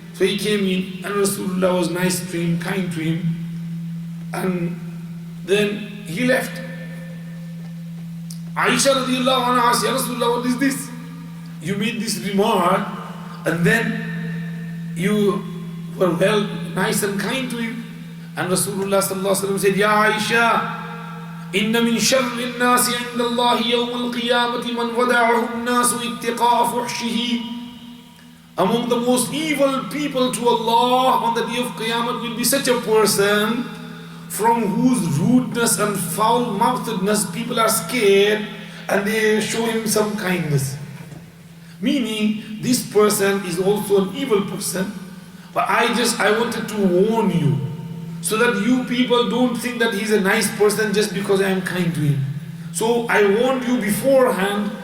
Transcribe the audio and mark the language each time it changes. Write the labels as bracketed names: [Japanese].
[English] So he came in and Rasulullah was nice to him, kind to him. And then he left. Aisha radiallahu anha asked, Ya Rasulullah, what is this? You made this remark and then you were well, nice and kind to him. And Rasulullah sallallahu alaihi wasallam said, Ya Aisha, [Arabic] إن من شر الناس عند الله يوم القيامة من ودعه الناس اتقاء فحشه. [English] Among the most evil people to Allah on the day of Qiyamah will be such a person from whose rudeness and foul-mouthedness people are scared and they show him some kindness. Meaning, this person is also an evil person, but I wanted to warn you, so that you people don't think that he's a nice person just because I am kind to him. So I warned you beforehand